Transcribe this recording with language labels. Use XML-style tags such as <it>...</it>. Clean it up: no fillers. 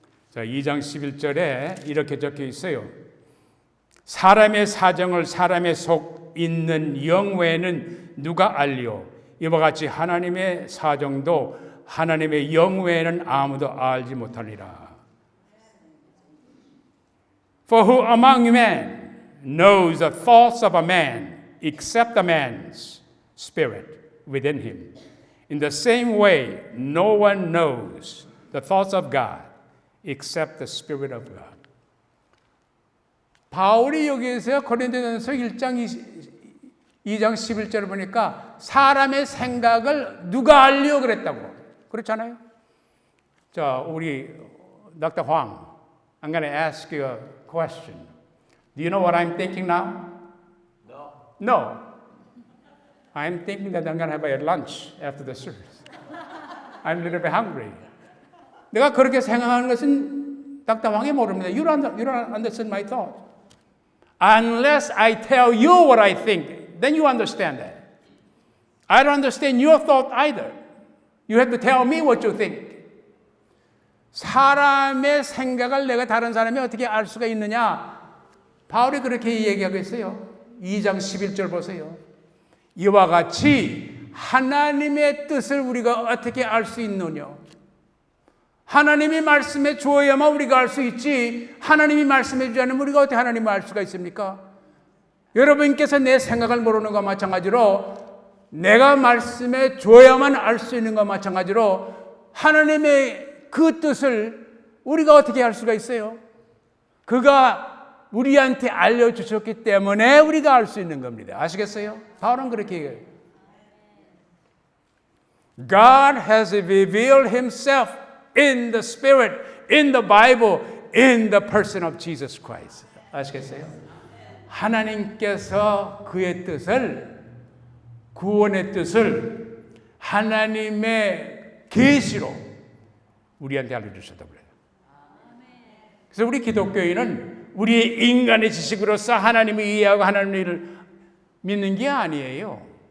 <ko>자, 2장 11절에 이렇게 적혀 있어요. 사람의 사정을 사람의 속 있는 영 외에는 누가 알리오? 이와 같이 하나님의 사정도 하나님의 영 외에는 아무도 알지 못하리라.</ko> <en>For who among men knows the thoughts of a man except the man's spirit within him? In the same way, no one knows the thoughts of God except the Spirit of God.</en> <ko>바울이 여기에서 고린도전서 1장 2장 11절을 보니까 사람의 생각을 누가 알려 그랬다고. 그렇잖아요. 자, 우리 Dr.</ko> <en>Huang, I'm going to ask you a question. Do you know what I'm thinking now? No. I'm thinking that I'm going to have a lunch after the service. I'm a little bit hungry.</en> <ko>내가 그렇게 생각하는 것은 Dr. Huang이 모릅니다.</ko> <en>You don't understand my thoughts. Unless I tell you what I think, then you understand that. I don't understand your thought either. You have to tell me what you think.</en> <ko>사람의 생각을 내가 다른 사람이 어떻게 알 수가 있느냐? 바울이 그렇게 얘기하고 있어요. 2장 11절 보세요. 이와 같이 하나님의 뜻을 우리가 어떻게 알 수 있느냐? 하나님이 말씀해 주어야만 우리가 알 수 있지, 하나님이 말씀해 주지 않으면 우리가 어떻게 하나님을 알 수가 있습니까? 여러분께서 내 생각을 모르는 것과 마찬가지로 내가 말씀해 주어야만 알 수 있는 것과 마찬가지로 하나님의 그 뜻을 우리가 어떻게 알 수가 있어요? 그가 우리한테 알려주셨기 때문에 우리가 알 수 있는 겁니다. 아시겠어요? 바울은 그렇게 얘기해요.</ko> <en>God has revealed himself in the Spirit, in the Bible, in the person of Jesus Christ.</en> <ko>아시겠어요? 하나님께서 그의 뜻을, 구원의 뜻을 하나님의 계시로 우리한테 알려주셨다고 그래요. 그래서 우리 기독교인은 우리의 인간의 지식으로서 하나님을 이해하고 하나님을 믿는 게 아니에요.</ko>